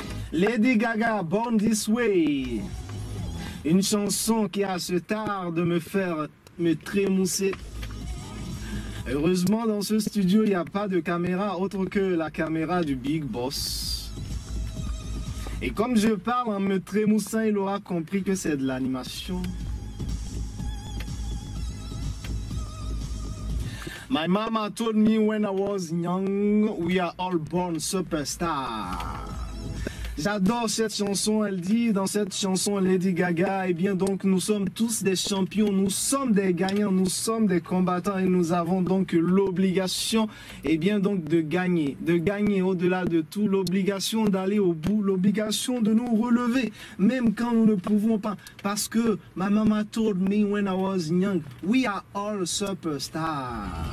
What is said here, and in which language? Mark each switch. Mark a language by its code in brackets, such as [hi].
[fr] Lady Gaga, Born This Way. Une chanson qui a ce tard de me faire me trémousser. Heureusement, dans ce studio, il n'y a pas de caméra autre que la caméra du Big Boss. Et comme je parle en me trémoussant, il aura compris que c'est de l'animation. [en] My mama told me when I was young, we are all born superstars. [fr] J'adore cette chanson, elle dit dans cette chanson Lady Gaga, eh bien donc nous sommes tous des champions, nous sommes des gagnants, nous sommes des combattants et nous avons donc l'obligation, eh bien donc de gagner au-delà de tout, l'obligation d'aller au bout, l'obligation de nous relever, même quand nous ne pouvons pas, parce que [en] my mama told me when I was young, we are all superstars.